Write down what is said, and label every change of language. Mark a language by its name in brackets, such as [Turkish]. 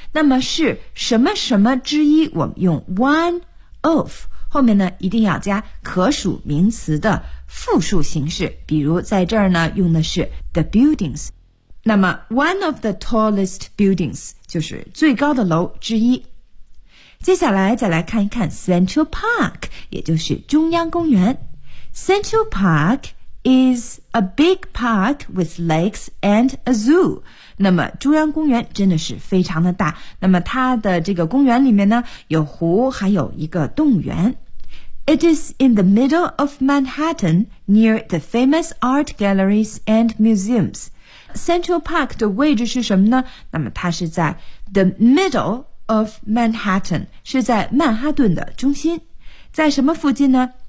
[Chinese] 那么是什么什么之一，我们用 [English] one of 后面呢一定要加可数名词的复数形式，比如在这儿呢用的是 the buildings， 那么 one of the tallest buildings [Chinese] 就是最高的楼之一。接下来再来看一看 Central Park， 也就是中央公园。 [English] Central Park is a big park with lakes and a zoo. [Chinese] 那么中央公园真的是非常的大，那么它的这个公园里面呢有湖还有一个动物园。 [English] It is in the middle of Manhattan near the famous art galleries and museums. [Chinese] Central Park 的位置是什么呢？那么它是在 [English] the middle of Manhattan， [Chinese] 是在曼哈顿的中心。在什么附近呢？